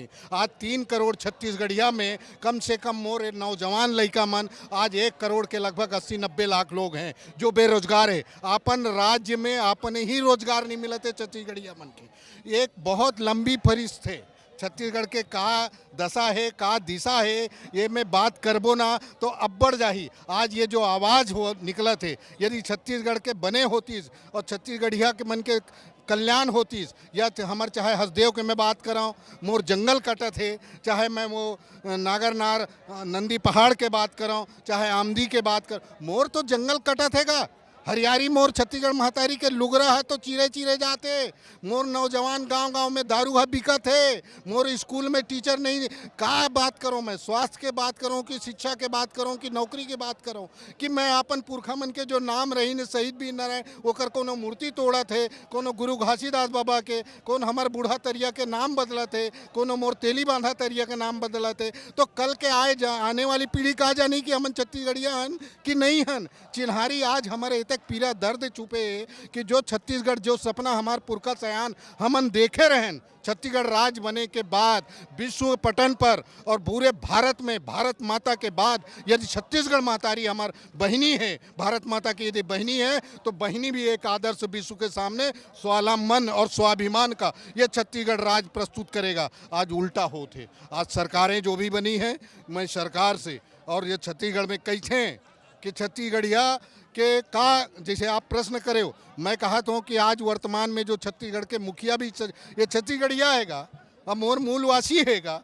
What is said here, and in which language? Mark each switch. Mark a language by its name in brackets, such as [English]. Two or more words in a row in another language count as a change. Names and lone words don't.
[Chhattisgarhi] आज 3 करोड़ छत्तीसगढ़िया में कम से कम मोर नौजवान लड़का मन आज 1 करोड़ के लगभग 80-90 लाख लोग हैं जो बेरोजगार है। अपन राज्य में अपने ही रोजगार नहीं मिलते छत्तीसगढ़िया मन के। एक बहुत लंबी फरिश्त है छत्तीसगढ़ के का दशा है, का दिशा है, ये मैं बात करबो ना तो अब बढ़ जाही। आज ये जो आवाज़ हो निकला थे, यदि छत्तीसगढ़ के बने होतीस और छत्तीसगढ़िया के मन के कल्याण होतीस, या हमारे चाहे हसदेव के मैं बात कराऊँ, मोर जंगल कटत है, चाहे मैं वो नागरनार नंदी पहाड़ के बात कराऊँ, चाहे आमदी के बात कर, मोर तो जंगल कटत है का हरियारी मोर छत्तीसगढ़ महतारी के लुगरा है तो चीरे चीरे जाते। मोर नौजवान गांव गांव में दारू है बिकत है। मोर स्कूल में टीचर नहीं। का बात करूं मैं, स्वास्थ्य के बात करूं कि शिक्षा के बात करूं कि नौकरी के बात करूं कि मैं अपन पुरखा मन के जो नाम रही ने शहीद भी न रहे ओकर कोनो मूर्ति तोड़ा थे, कोनो गुरु घासीदास बाबा के, कौन हमार बूढ़ा तरिया के नाम बदला थे, कोनो मोर तेली बांधा तरिया के नाम बदला थे। तो कल के आने वाली पीढ़ी कहा जानी कि हम छत्तीसगढ़िया हन कि नहीं हन। चिन्हारी आज हमारे तक पीड़ा दर्द छुपे कि जो छत्तीसगढ़ जो सपना हमार पुरखा सयान हमन देखे रहन, छत्तीसगढ़ राज्य बने के बाद विश्व पटन पर और पूरे भारत में भारत माता के बाद यदि छत्तीसगढ़ महतारी हमार बहनी है, भारत माता की यदि बहनी है तो बहनी भी एक आदर्श विश्व के सामने स्वावलंबन और स्वाभिमान का ये छत्तीसगढ़ राज्य प्रस्तुत करेगा। आज उल्टा होते। आज सरकारें जो भी बनी हैं, मैं सरकार से और ये छत्तीसगढ़ में कैसे कि छत्तीसगढ़िया के का जैसे आप प्रश्न करे हो, मैं कहा तो कि आज वर्तमान में जो छत्तीसगढ़ के मुखिया भी ये छत्तीसगढ़िया हैगा और मोर मूलवासी हैगा।